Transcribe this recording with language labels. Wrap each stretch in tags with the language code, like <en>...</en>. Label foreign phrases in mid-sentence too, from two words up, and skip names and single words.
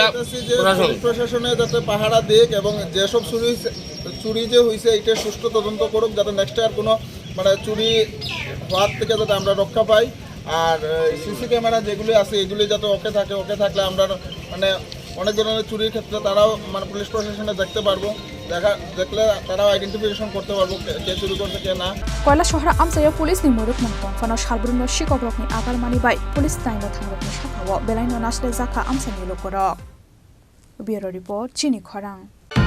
<bn>প্রশাসনে যাতে পাহারা দিক এবং যেসব চুরি যে হয়েছে এটা সুষ্ঠু তদন্ত করুক যাতে নেক্সট আর কোনো মানে চুরি হওয়ার থেকে যাতে আমরা রক্ষা পাই আর সিসি ক্যামেরা যেগুলি আছে এগুলি যাতে ওকে থাকলে আমরা মানে অনেক ধরনের চুরির ক্ষেত্রে তারাও মানে পুলিশ প্রশাসনে দেখতে পারবো দেখলে তারাও আইডেন্টিফিকেশন করতে পারবো কে চুরি করছে কে না</bn> <trp>koila shohor amsayo police ni muruk mungtong fano salbrumno sikokrokni agarmani bai police taino thangrokni sakhawo belaino nasle jakha amsani lokorok bureau report chini khorang</trp>